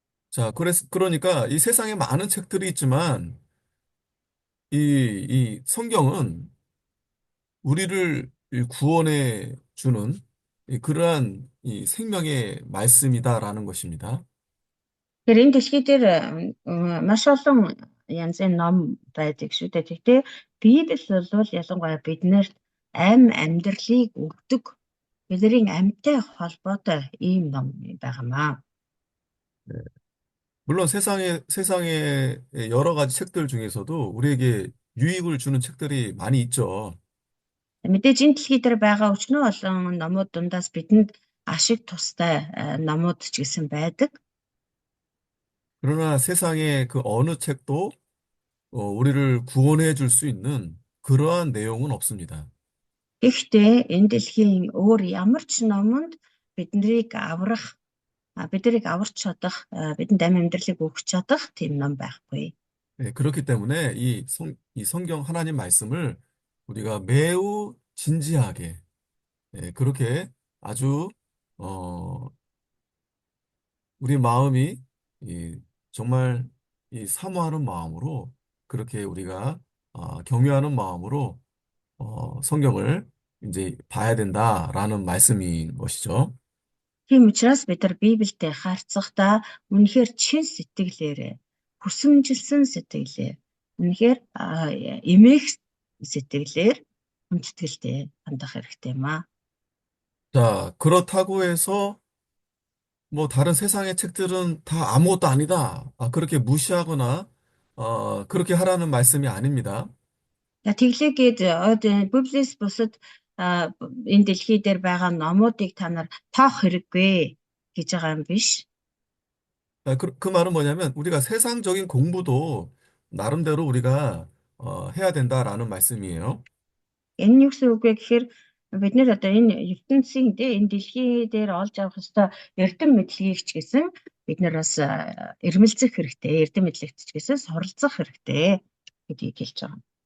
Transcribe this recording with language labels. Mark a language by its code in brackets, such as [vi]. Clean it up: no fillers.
[ko] 자, 그러니까 이 세상에 많은 책들이 있지만 이 성경은 우리를 이 구원해 주는 그러한 이 생명의 말씀이다라는 것입니다. [mn] Тэгэхээр энэ дэлхий дээр маш олон янзын ном байдаг шүү дээ. Гэхдээ Библи бол ялангуяа биднэрт амьдралыг өгдөг, бидний амьтай холбоотой ийм ном байгаамаа. [ko] 물론 세상에 여러 가지 책들 중에서도 우리에게 유익을 주는 책들이 많이 있죠. [mn] Мэдээж энэ дэлхий дээр байгаа өчнөө олон номууд дундаас бидэнд ашиг тустай номууд ч гэсэн байдаг. [ko] 그러나 세상의 그 어느 책도 우리를 구원해 줄 수 있는 그러한 내용은 없습니다. [mn] Гэхдээ энэ дэлхийн өөр ямар ч номонд биднийг аварч чадах, бидэнд амьдралыг өгч чадах тийм ном байхгүй. [ko] 그렇기 때문에 이 성경 하나님 말씀을 우리가 매우 진지하게, 그렇게 아주, 우리 마음이 정말 사모하는 마음으로 그렇게 우리가 경외하는 마음으로 성경을 이제 봐야 된다라는 말씀인 것이죠. [mn] Тийм учраас бид нар Библиэд харьцахдаа үнэхээр чин сэтгэлээрээ, хүсэмжилсэн сэтгэлээр, үнэхээр эмээх сэтгэлээр хүндэтгэлтэй хандах хэрэгтэй юм аа. [ko] 자, 그렇다고 해서 뭐 다른 세상의 책들은 다 아무것도 아니다. 그렇게 무시하거나 그렇게 하라는 말씀이 아닙니다. [mn] За тэглээгээд Библиэс бусад энэ дэлхий дээр байгаа номуудыг та нар тоох хэрэггүй гэж байгаа юм биш. [ko] 그 말은 뭐냐면 우리가 세상적인 공부도 나름대로 우리가 해야 된다라는 말씀이에요. [mn] Энэ нь юу гэсэн үг вэ гэхээр бид нэр одоо энэ ертөнцийн энэ дэлхий дээр олж авах ёстой эрдэм мэдлэгийг ч гэсэн бид нар бас эрмэлзэх хэрэгтэй, эрдэм мэдлэгт ч гэсэн суралцах хэрэгтэй гэдгийг хэлж байгаа.